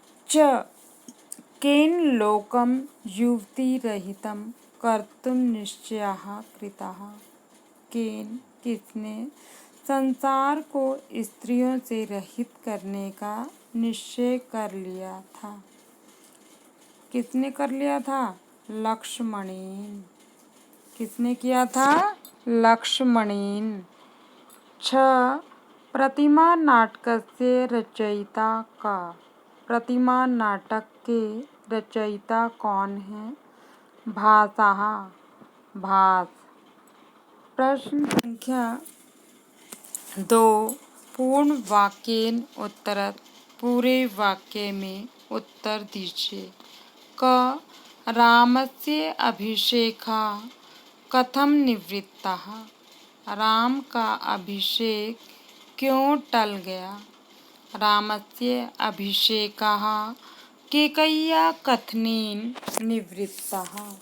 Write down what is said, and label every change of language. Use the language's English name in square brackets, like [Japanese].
[Sanskrit] च केन लोकं युवतिरहितं कर्तुं निश्चयः कृतः। [Hindi] केन किसने संसार को स्त्रियों से रहित करने का निश्चय कर लिया था? किसने कर लिया था? लक्ष्मणेन। किसने किया था? [Sanskrit] लक्ष्मणेन। छ प्रतिमा नाटकस्य रचयिता का। [Hindi] प्रतिमा नाटक के रचयिता कौन है? भासः। भास। [Sanskrit] प्रश्न संख्या 2 पूर्ण वाक्येन उत्तरत। [Hindi] पूरे वाक्य में उत्तर दीजिए। [Sanskrit] क रामस्य अभिषेकः कथं निवृत्तः। [Hindi] राम का अभिषेक क्यों टल गया? [Sanskrit] रामस्य अभिषेकः केकय्या कथनेन निवृत्तः।